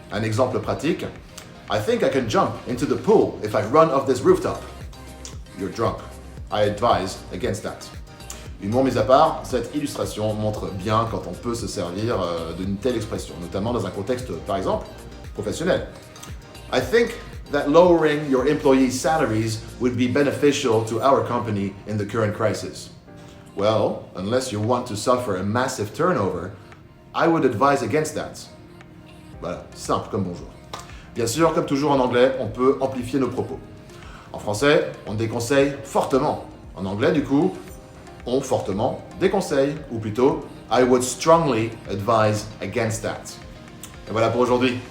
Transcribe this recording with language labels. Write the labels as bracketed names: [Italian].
[French] Un exemple pratique, [English] I think I can jump into the pool if I run off this rooftop. You're drunk. I advise against that. [French] Humour mis à part, cette illustration montre bien quand on peut se servir d'une telle expression, notamment dans un contexte, par exemple, professionnel. [English] I think that lowering your employees' salaries would be beneficial to our company in the current crisis. Well, unless you want to suffer a massive turnover, I would advise against that. [French] Voilà, simple comme bonjour. Bien sûr, comme toujours en anglais, on peut amplifier nos propos. En français, on déconseille fortement. En anglais, du coup, on fortement déconseille, ou plutôt, [English] I would strongly advise against that. [French] Et voilà pour aujourd'hui.